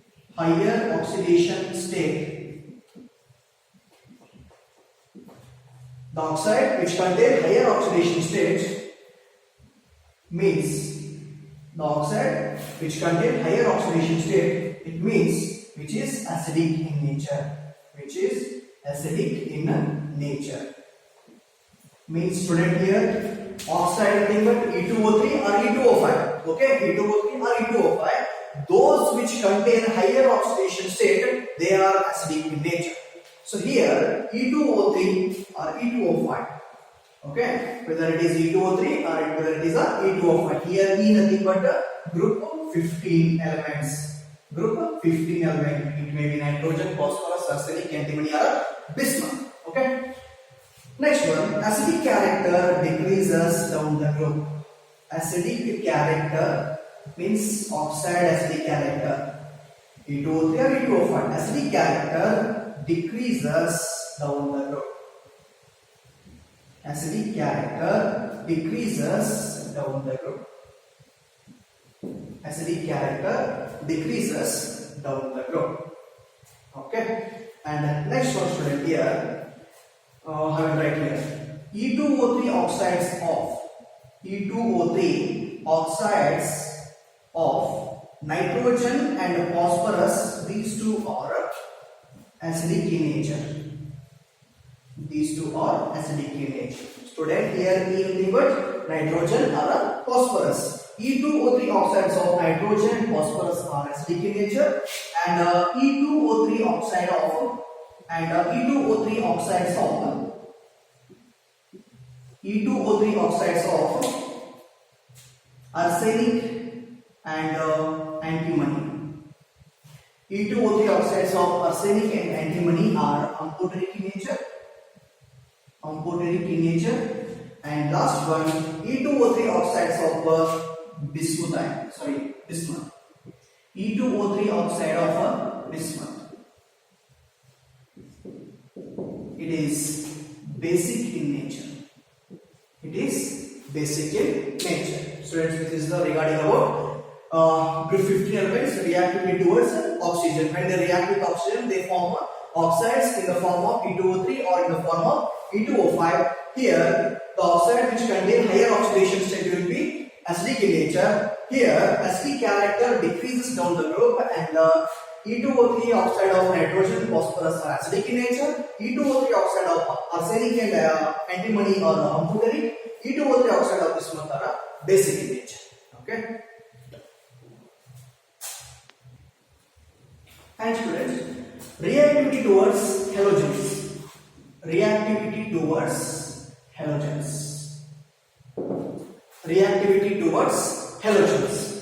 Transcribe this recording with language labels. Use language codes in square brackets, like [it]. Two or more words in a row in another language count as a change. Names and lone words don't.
[en] The oxide which contain higher oxidation state means it means which is acidic in nature. Means student here, oxide nothing but E2O3 or E2O5. Okay, E2O3 or E2O5. Those which contain higher oxidation state, they are acidic in nature. So here E2O3 or E2O5. Okay, whether it is E2O3 or whether it is a E2O5. Here E nothing but a group of 15 elements. Group 15 element. It may be nitrogen, phosphorus, arsenic, antimony, or bismuth. Okay. Next one, acidic character decreases down the group. Acidic character means oxide acidic character. E2O3 or E2O5. Acidic character decreases down the group. Acidic character decreases down the group. Acidic character decreases down the group. Okay. And next one, student, here, have it right here. E2O3 oxides of E2O3 oxides of nitrogen and phosphorus. These two are acidic in nature. These two are acidic in nature. Student, here E keyword nitrogen or phosphorus. E2O3 oxides of nitrogen and phosphorus are acidic in nature, and E2O3 oxide of E2O3 oxides of arsenic and antimony. E2O3 oxides of arsenic and antimony are amphoteric in nature. Amphoteric in nature. And last one, E2O3 oxides of bismuth. E2O3 oxide of bismuth. It is basic in nature. It is basic in nature. Students, this is the regarding about group 15 elements reactivity towards oxygen. When they react with oxygen, they form oxides in the form of E2O3 or in the form of E2O5. Here, the oxide which contain higher oxidation state will be acidic in nature. Here, acidic character decreases down the group, and E2O3 oxide of nitrogen, phosphorus are acidic in nature. E2O3 oxide of arsenic and antimony are amphoteric. E2O3 oxide of bismuth are basic in nature. Okay. And students, reactivity towards halogens. Reactivity towards halogens. Reactivity towards halogens.